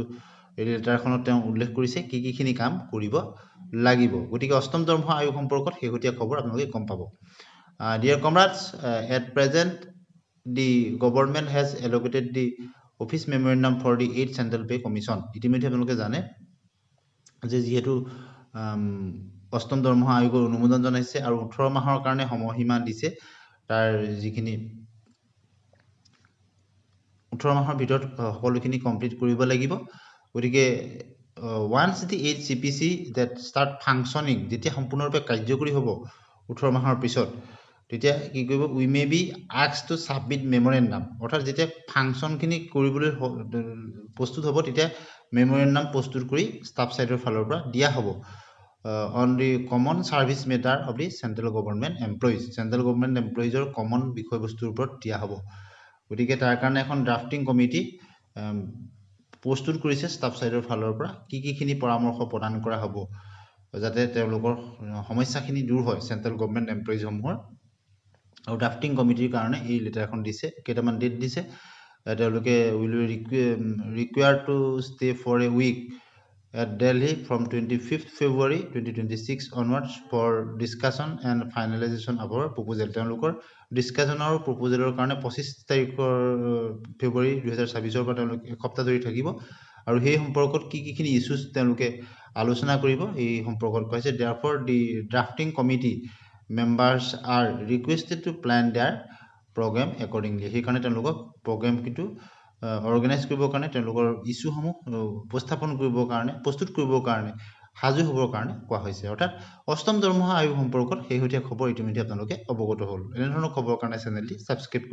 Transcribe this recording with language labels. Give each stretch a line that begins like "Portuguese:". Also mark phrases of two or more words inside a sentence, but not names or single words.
Assamese: এই লেটাৰখনত তেওঁ উল্লেখ কৰিছে কিখিনি কাম কৰিব লাগিব গতিকে অষ্টম দৰমহা আয়োগ সম্পৰ্কত শেহতীয়া খবৰ আপোনালোকে গম পাব
English: Dear comrades at present the government has allocated the office memorandum for the 8th Central Pay Commission
Assamese: ইতিমধ্যে আপোনালোকে জানে যে যিহেতু অষ্টম দৰমহা আয়োগৰ অনুমোদন জনাইছে আৰু 18 মাহৰ কাৰণে সময়সীমা দিছে তাৰ যিখিনি 18 মাহৰ ভিতৰত সকলোখিনি কমপ্লিট কৰিব লাগিব গতিকে
English: once the 8 CPC that start functioning
Assamese: যেতিয়া সম্পূৰ্ণৰূপে কাৰ্যকৰী হ'ব 18 মাহৰ পিছত তেতিয়া কি কৰিব
English: we may be asked to submit memorandum
Assamese: অৰ্থাৎ যেতিয়া ফাংচনখিনি কৰিবলৈ প্ৰস্তুত হ'ব তেতিয়া মেমৰেণ্ডাম প্ৰস্তুত কৰি
English: staff side
Assamese: ফালৰ পৰা দিয়া হ'ব on
English: the common service matter of the central government employees
Assamese: common বিষয়বস্তুৰ ওপৰত দিয়া হ'ব গতিকে তাৰ কাৰণে এখন ড্ৰাফটিং কমিটি প্ৰস্তুত কৰিছে
English: staff side
Assamese: ফালৰ পৰা কিখিনি পৰামৰ্শ প্ৰদান কৰা হ'ব যাতে তেওঁলোকৰ সমস্যাখিনি দূৰ হয়
English: central government employees
Assamese: সমূহৰ আৰু ড্ৰাফটিং কমিটিৰ কাৰণে এই লেটাৰখন দিছে কেইটামান ডেট দিছে তেওঁলোকে
English: will require to stay for a week at Delhi from 25th February 2026 onwards for discussion and finalization of our proposal
Assamese: তেওঁলোকৰ ডিসকাশন আৰু প্ৰপোজালৰ কাৰণে 25 তাৰিখৰ ফেব্ৰুৱাৰী 2026 পৰা তেওঁলোক এসপ্তাহ ধৰি থাকিব আৰু সেই সম্পৰ্কত কিখিনি ইস্যুজ তেওঁলোকে আলোচনা কৰিব এই সম্পৰ্কত কৈছে
English: therefore the drafting committee members are requested to plan their program accordingly
Assamese: সেই কাৰণে তেওঁলোকক প্ৰগ্ৰাম কিন্তু অৰ্গানাইজ কৰিবৰ কাৰণে তেওঁলোকৰ ইস্যুসমূহ উপস্থাপন কৰিবৰ কাৰণে প্ৰস্তুত কৰিবৰ কাৰণে সাজু হ'বৰ কাৰণে কোৱা হৈছে অৰ্থাৎ অষ্টম দৰমহা আয়োগ সম্পৰ্কত শেহতীয়া খবৰ ইতিমধ্যে আপোনালোকে অৱগত হ'ল এনে ধৰণৰ খবৰ কাৰণে চেনেলটি সাবস্ক্ৰাইব